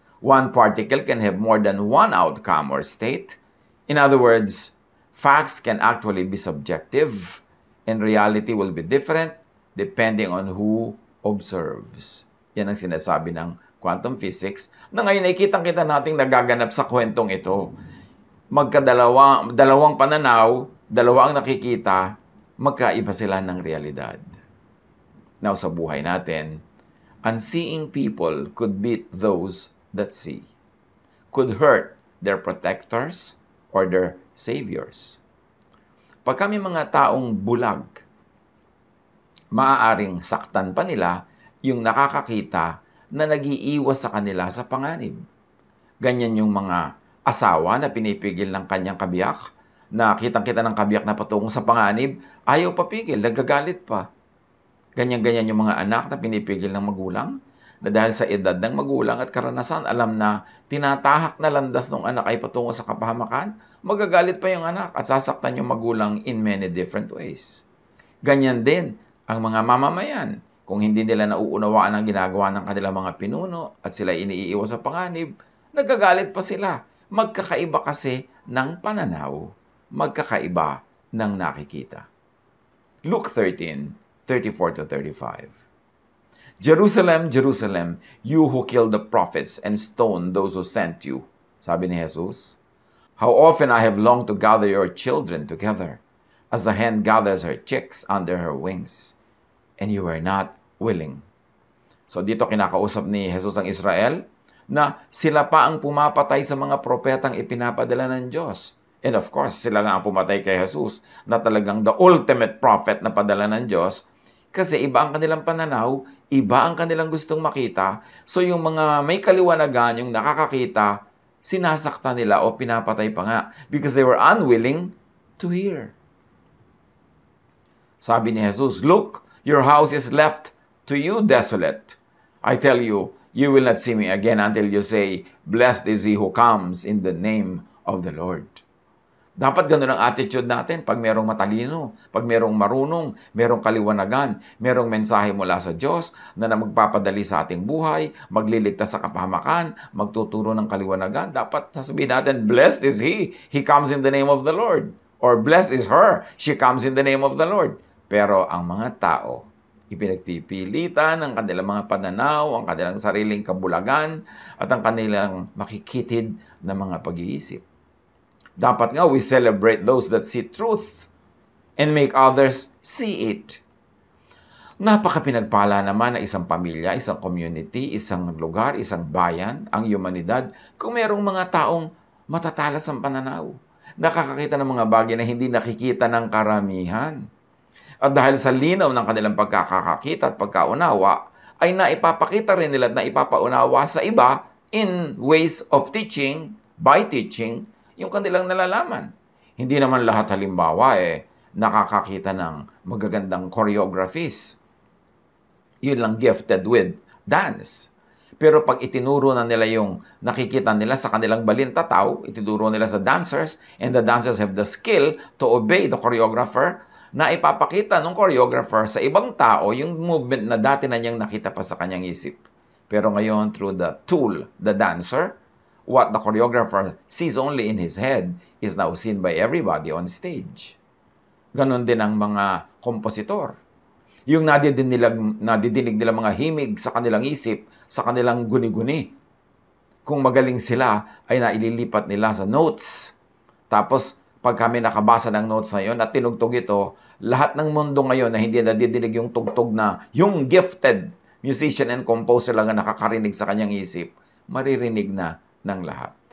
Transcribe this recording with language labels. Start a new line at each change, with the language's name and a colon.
English: One particle can have more than one outcome or state. In other words, facts can actually be subjective and reality will be different depending on who observes.
Filipino: Yan ang sinasabi ng quantum physics na ngayon ay kitang-kita nating nagaganap sa kwentong ito. Dalawang pananaw, dalawa ang nakikita, magkaiba sila ng realidad.
English: Now,
Filipino: sa buhay natin,
English: unseeing people could beat those that see, could hurt their protectors or their saviors.
Filipino: Pag kami mga taong bulag, maaaring saktan pa nila yung nakakakita na nag-iiwas sa kanila sa panganib. Ganyan yung mga asawa na pinipigil ng kanyang kabiyak, na kitang-kita ng kabiyak na patungo sa panganib, ayaw papigil, nagagalit pa. Ganyan-ganyan yung mga anak na pinipigil ng magulang, na dahil sa edad ng magulang at karanasan, alam na tinatahak na landas ng anak ay patungo sa kapahamakan, magagalit pa yung anak at sasaktan yung magulang
English: in many different ways.
Filipino: Ganyan din ang mga mamamayan. Kung hindi nila nauunawaan ang ginagawa ng kanilang mga pinuno at sila iniiwas sa panganib, nagagalit pa sila. Magkakaiba kasi ng pananaw, magkakaiba ng nakikita.
English: Luke 13:34-35. Jerusalem, Jerusalem, you who killed the prophets and stoned those who sent you.
Filipino: Sabi ni Jesus,
English: how often I have longed to gather your children together, as the hen gathers her chicks under her wings, and you were not willing.
Filipino: So dito kinakausap ni Jesus ang Israel na sila pa ang pumapatay sa mga propetang ipinapadala ng Diyos. And of course, sila nga ang pumatay kay Jesus na talagang
English: the ultimate prophet
Filipino: na padala ng Diyos kasi iba ang kanilang pananaw, iba ang kanilang gustong makita. So yung mga may kaliwanagan, yung nakakakita, sinasaktan nila o pinapatay pa nga
English: because they were unwilling to hear.
Filipino: Sabi ni Jesus,
English: look, your house is left to you desolate. I tell you, you will not see me again until you say, blessed is he who comes in the name of the Lord.
Filipino: Dapat ganun ang attitude natin pag merong matalino, pag merong marunong, merong kaliwanagan, merong mensahe mula sa Diyos na magpapadali sa ating buhay, magliligtas sa kapahamakan, magtuturo ng kaliwanagan. Dapat sasabihin natin,
English: blessed is he comes in the name of the Lord. Or blessed is her, she comes in the name of the Lord.
Filipino: Pero ang mga tao, ipinagpipilitan ang kanilang mga pananaw, ang kanilang sariling kabulagan, at ang kanilang makikitid na mga pag-iisip. Dapat nga,
English: we celebrate those that see truth and make others see it.
Filipino: Napaka-pinagpala naman na isang pamilya, isang community, isang lugar, isang bayan, ang humanidad, kung merong mga taong matatalas ang pananaw. Nakakakita ng mga bagay na hindi nakikita ng karamihan. At dahil sa linaw ng kanilang pagkakakita at pagkaunawa, ay naipapakita rin nila at naipapaunawa sa iba
English: in ways of teaching, by teaching,
Filipino: yung kanilang nalalaman. Hindi naman lahat halimbawa nakakakita ng magagandang choreographies. Yun lang
English: gifted with dance.
Filipino: Pero pag itinuro na nila yung nakikita nila sa kanilang balintataw, itinuro nila sa dancers,
English: and the dancers have the skill to obey the choreographer,
Filipino: na ipapakita ng choreographer sa ibang tao yung movement na dati na niyang nakita pa sa kanyang isip. Pero ngayon,
English: through the tool, the dancer, what the choreographer sees only in his head is now seen by everybody on stage.
Filipino: Ganon din ang mga kompositor. Yung nadidinig nila mga himig sa kanilang isip, sa kanilang guni-guni. Kung magaling sila, ay naililipat nila sa notes. Tapos, pag kami nakabasa ng notes na yun at tinugtog ito, lahat ng mundo ngayon na hindi nadidinig yung tugtog na yung
English: gifted musician and composer
Filipino: lang ang nakakarinig sa kanyang isip, maririnig na ng lahat.